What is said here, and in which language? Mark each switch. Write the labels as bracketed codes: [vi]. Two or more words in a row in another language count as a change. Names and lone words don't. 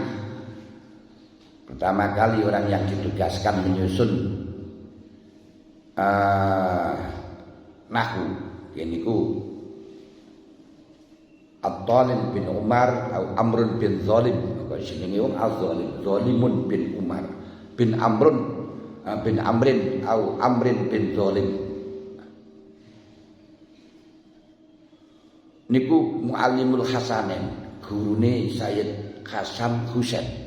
[id] Pertama kali orang yang ditugaskan menyusun nahwu ini ku At-Talib bin Umar atau Amrun bin Zalim. [jv] Kok jenenge wong Az-Zalim, Zalimun bin Umar bin Amrun bin Amrin atau Amrin bin Zalim. Niku Muallimul Hasanin, gurune Sayyid Hasan Husain.